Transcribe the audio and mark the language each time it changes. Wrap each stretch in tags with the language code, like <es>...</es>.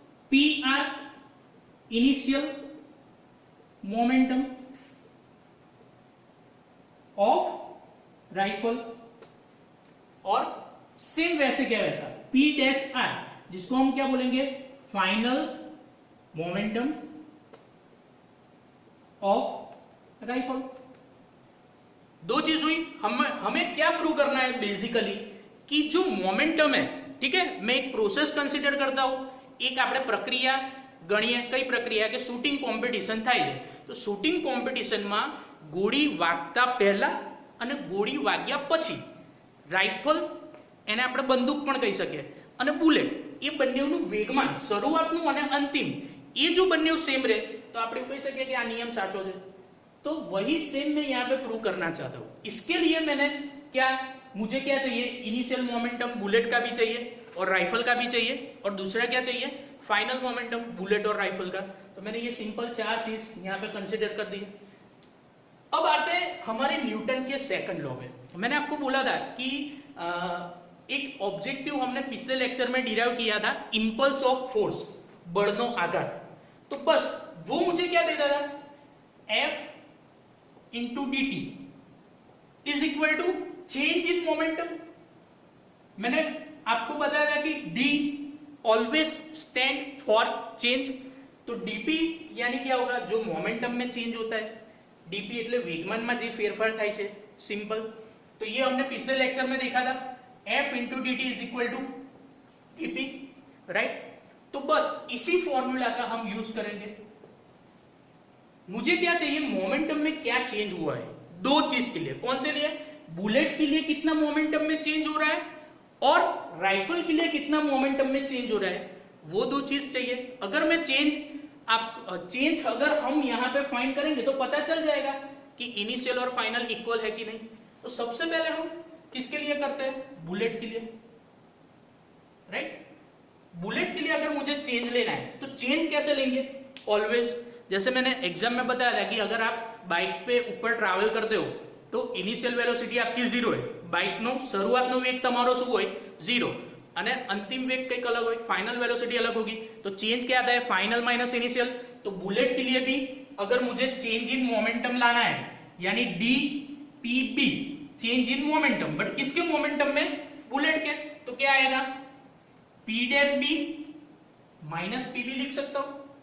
<hi>P R initial momentum of rifle, और same वैसे क्या वैसा पी डैश आर, जिसको हम क्या बोलेंगे? Final momentum of rifle. दो चीज हुई। हमें क्या प्रूव करना है बेसिकली कि जो मोमेंटम है, ठीक है, मैं एक प्रोसेस</hi> <gu>કન્સિડર કરતા હું, એક આપણે પ્રક્રિયા ગણીએ. કઈ પ્રક્રિયા કે શૂટિંગ કોમ્પિટિશન થાય છે, તો શૂટિંગ કોમ્પિટિશનમાં ગોળી વાગતા પહેલા અને ગોળી વાગ્યા પછી રાઇફલ, એને આપણે બંદૂક પણ કહી શકીએ, અને બુલેટ, એ બંનેનું વેગમાન શરૂઆતનું અને અંતિમ એ જો બંને સેમ રહે तो આપણે એવું કહી શકીએ કે આ નિયમ સાચો છે.</gu> <hi>तो वही सेम मैं यहाँ पे प्रूव करना चाहता हूँ. इसके लिए मैंने क्या, मुझे क्या चाहिए, इनिशियल मोमेंटम बुलेट का भी चाहिए और राइफल का भी चाहिए, और दूसरा क्या चाहिए, फाइनल मोमेंटम बुलेट और राइफल का. तो मैंने ये सिंपल 4 चीज यहाँ पे कंसिडर कर दी. अब आते हैं हमारे न्यूटन के सेकंड लॉ में. मैंने आपको बोला था कि एक ऑब्जेक्टिव हमने पिछले लेक्चर में डिराइव किया था, इंपल्स ऑफ फोर्स, बड़नो आघात. तो बस वो मुझे क्या देता था, F into D T is equal to change in momentum. मैंने आपको बताया था कि D always stand for change. तो dp यानी क्या होगा, जो मोमेंटम में चेंज होता है.</hi> <gu>dp એટલે વેગમાનમાં જે ફેરફાર થાય છે, સિમ્પલ.</gu> <hi>તો ये हमने पिछले लेक्चर में देखा था, F into D T is equal to dp, right. तो बस इसी फॉर्मूला का हम यूज करेंगे. मुझे क्या चाहिए, मोमेंटम में क्या चेंज हुआ है, 2 चीज के लिए. कौन से लिए, बुलेट के लिए कितना मोमेंटम में चेंज हो रहा है और राइफल के लिए कितना मोमेंटम में चेंज हो रहा है, वो 2 चीज चाहिए. अगर मैं चेंज अगर हम यहां पे फाइंड करेंगे तो पता चल जाएगा कि इनिशियल और फाइनल इक्वल है कि नहीं. तो सबसे पहले हम किसके लिए करते हैं, बुलेट के लिए, राइट. बुलेट के लिए अगर मुझे चेंज लेना है तो चेंज कैसे लेंगे, ऑलवेज जैसे मैंने एग्जाम में बताया था कि अगर आप बाइक पे ऊपर ट्रैवल करते हो तो इनिशियल वेलोसिटी आपकी 0 है.</hi> <gu>બાઇકનો શરૂઆતનો વેગ તમારો શું હોય, 0, અને અંતિમ વેગ કંઈક અલગ હોય,</gu> <hi>फाइनल वेलोसिटी अलग होगी. तो चेंज क्या आता है, फाइनल माइनस इनिशियल. तो बुलेट के लिए भी अगर मुझे चेंज इन मोमेंटम लाना है, यानी D P B, change in momentum, but किसके मोमेंटम में, बुलेट के. तो क्या आएगा, P dash B minus P B लिख सकता हूं.</hi>